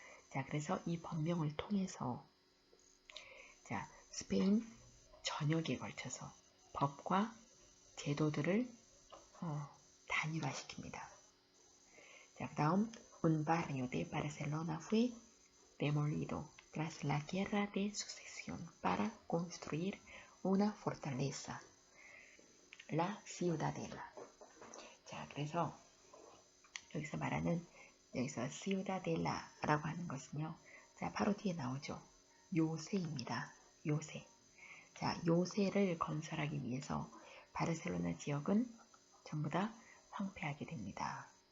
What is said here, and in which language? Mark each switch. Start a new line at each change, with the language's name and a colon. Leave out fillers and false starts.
Korean: 자, 그래서 이 법령을 통해서 자, 스페인 전역에 걸쳐서 법과 제도들을 단일화시킵니다. 자, 그다음
Spanish: un barrio de Barcelona fue demolido tras la guerra de sucesión para construir una fortaleza, la ciudadela.
Korean: 자, 그래서 여기서 말하는 여기서 ciudadela라고 하는 것은요. 자, 바로 뒤에 나오죠. 요새입니다. 요새. 자, 요새를 건설하기 위해서 바르셀로나 지역은 전부 다 황폐하게 됩니다.